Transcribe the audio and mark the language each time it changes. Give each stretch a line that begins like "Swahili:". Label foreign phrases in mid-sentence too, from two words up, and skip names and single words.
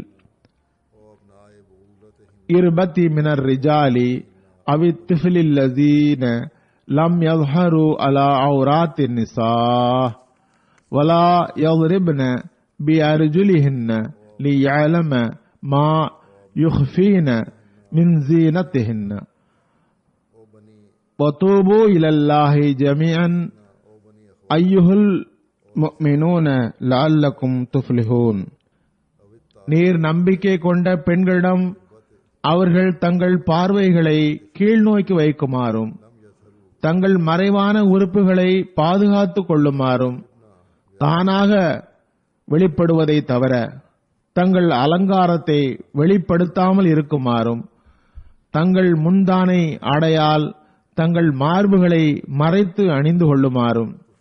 Arabic: الإربة من الرجال أو الطفل الذين لم يظهروا على عورات النساء ولا يضربن بأرجلهن ليعلم ما يخفين من زينتهن وتوبوا إلى الله جميعا أيها المؤمنون لعلكم تفلحون.
Tamil: நீர் நம்பிக்கை கொண்ட பெண்களிடம் அவர்கள் தங்கள் பார்வைகளை கீழ்நோக்கி வைக்குமாறும் தங்கள் மறைவான உறுப்புகளை பாதுகாத்துக் கொள்ளுமாறும் தானாக வெளிப்படுவதை தவிர தங்கள் அலங்காரத்தை வெளிப்படுத்தாமல் இருக்குமாறும் தங்கள் முந்தானை ஆடையால் தங்கள் மார்புகளை மறைத்து அணிந்து கொள்ளுமாறும்